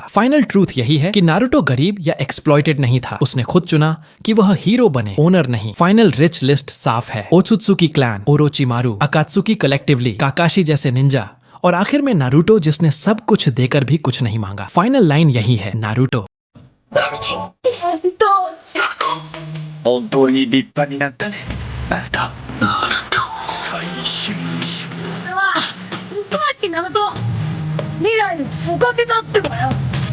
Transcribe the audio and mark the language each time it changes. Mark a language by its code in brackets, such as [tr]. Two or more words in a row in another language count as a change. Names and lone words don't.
[en] final truth [hi] यही है कि नारुतो गरीब या एक्सप्लॉइटेड नहीं था। उसने खुद चुना कि वह हीरो बने, ओनर नहीं। [en] final rich list [hi] साफ है, ओत्सुत्सुकी क्लैन, ओरोचिमारू, अकात्सुकी कलेक्टिवली, काकाशी जैसे निंजा, और आखिर में नारुतो, जिसने सब कुछ देकर भी कुछ नहीं मांगा। [en] final line [hi] यही है, नारुतो [ja] 本当に立派になったね。ナルト。ナルト。最終章。これは、本当はナルト、未来のおかげだってばよ。